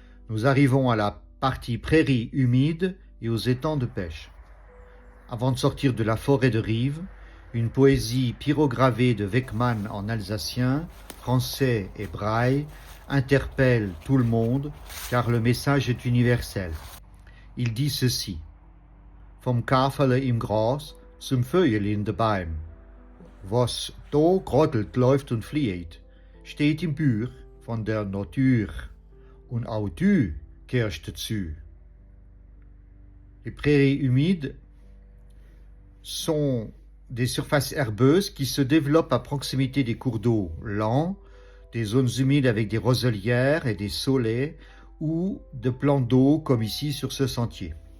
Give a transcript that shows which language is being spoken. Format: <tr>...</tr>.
<fr>Nous arrivons à la partie prairies humides et aux étangs de pêche. Avant de sortir de la forêt de rive, une poésie pyrogravée de Weckmann en alsacien, français et braille interpelle tout le monde car le message est universel. Il dit ceci:</fr> <gsw>Vom Kafele im Gras zum Vögel in de Baum. Was do grottelt, läuft und flieht, steht im Buch von der Natur. Und auch du gehörst dazu.</gsw> <fr>Les prairies humides sont des surfaces herbeuses qui se développent à proximité des cours d'eau lents, des zones humides avec des roselières et des saulaies ou de plans d'eau comme ici sur ce sentier.</fr>